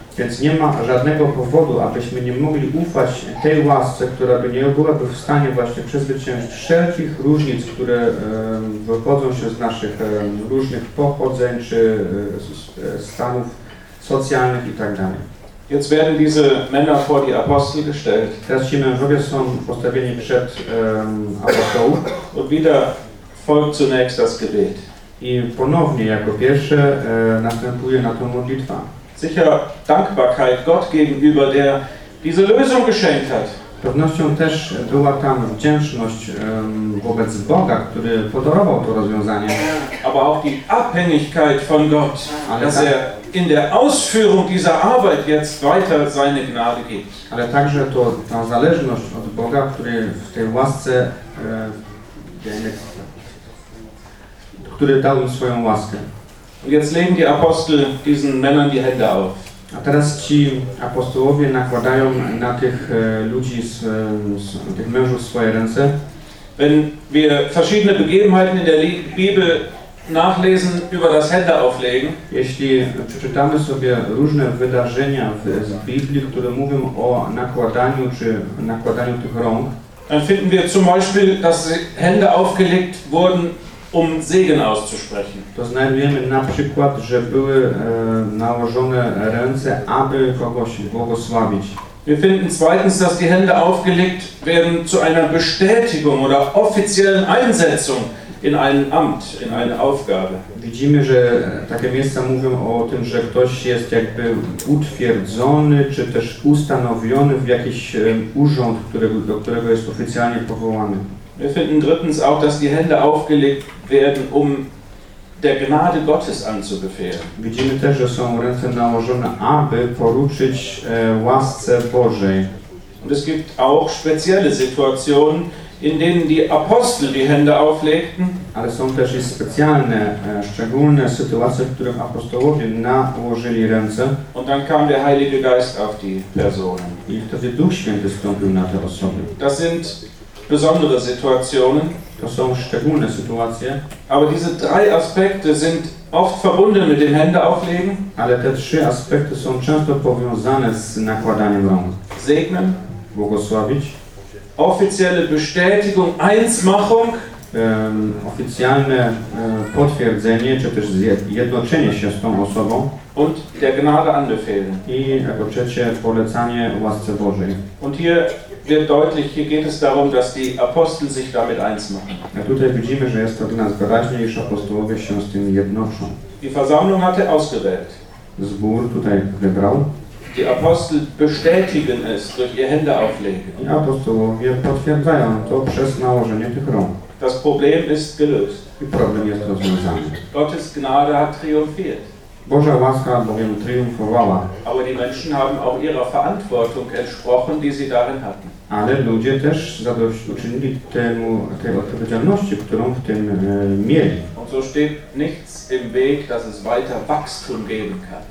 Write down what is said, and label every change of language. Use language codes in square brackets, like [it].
[pl] Więc nie ma żadnego powodu, abyśmy nie mogli ufać tej łasce, która by nie byłaby w stanie właśnie przezwyciężyć wszelkich różnic, które wychodzą się z naszych różnych pochodzeń czy stanów socjalnych i tak dalej. [de] Jetzt werden diese Männer vor die Apostel gestellt. [pl] Teraz ci mężowie są postawieni przed apostołów. [de] Und wieder folgt zunächst das Gebet. [pl] I ponownie, jako pierwsze, następuje na to modlitwa. [de] Sicher Dankbarkeit Gott gegenüber, der diese Lösung geschenkt hat. [pl] Pewnością też była tam wdzięczność wobec Boga, który podarował to rozwiązanie. [de] Aber auch die Abhängigkeit von Gott, dass er in der Ausführung dieser Arbeit jetzt weiter seine Gnade gibt. [pl] Ale także to ta zależność od Boga, który w tej łasce, który dał im swoją łaskę. [de] Und jetzt legen die Apostel diesen Männern die Hände auf. [pl] A teraz ci apostołowie nakładają na tych ludzi, tych mężów swoje ręce. [de] Wenn wir verschiedene Begebenheiten in der Bibel nachlesen über das Hände auflegen. [pl] Jeśli przeczytamy sobie różne wydarzenia z Biblii, które mówią o nakładaniu czy nakładaniu tych rąk, [de] dann finden wir zum Beispiel, dass Hände aufgelegt wurden, um Segen auszusprechen. [pl] To znajdujemy na przykład, że były nałożone ręce, aby kogoś błogosławić. [de] Wir finden zweitens, dass die Hände aufgelegt werden zu einer Bestätigung oder offiziellen Einsetzung in ein Amt, in eine Aufgabe. [pl] Widzimy, że takie miejsca mówią o tym, że ktoś jest jakby utwierdzony, czy też ustanowiony w jakiś urząd, do którego jest oficjalnie powołany. [de] Wir finden drittens auch, dass die Hände aufgelegt werden, um der Gnade Gottes anzubefehlen. [pl] Widzimy też, że są ręce nałożone, aby poruszyć łasce Bożej. [de] Und es gibt auch spezielle Situationen, in denen die Apostel die Hände auflegten. [pl] Ale są też i specjalne, szczególne sytuacje, w których apostołowie nałożyli ręce. [de] Und dann kam der Heilige Geist auf die Personen. [pl] I wtedy Duch Święty wstąpił na te osoby. [de] Das sind besondere Situationen. [pl] To są szczególne sytuacje. [de] Aber diese drei Aspekte sind oft verbunden mit dem Händeauflegen. [pl] Ale te trzy aspekte są często powiązane z nakładaniem rąk. [de] Segnen. [pl] Błogosławić. [de] Offizielle Bestätigung, Einsmachung. [pl] oficjalne potwierdzenie, czy też jednoczenie się z tą osobą. [de] Und der Gnade anbefehlen. [pl] I jako trzecie polecanie łasce Bożej. [de] Und hier wird deutlich, hier geht es darum, dass die Apostel sich damit eins machen. [pl] A tutaj widzimy, że jest to dla nas wyraźnie, iż apostołowie się z tym jednoczą. [de] Die Versammlung hatte ausgewählt. [pl] Zbór tutaj wybrał. [de] Die Apostel bestätigen es durch ihr Hände auflegen. [pl] I apostołowie potwierdzają to przez nałożenie tych rąk. [de] Das Problem ist gelöst. [pl] I problem jest rozwiązany. [de] Gottes Gnade hat triumphiert. [pl] Boża łaska bowiem triumfowała. [de] Aber die Menschen haben auch ihrer Verantwortung entsprochen, die sie darin hatten. [pl] Ale ludzie też zadośćuczynili temu tej odpowiedzialności, którą w tym mieli. [de] Und so steht nichts im Weg, dass es weiter Wachstum geben kann.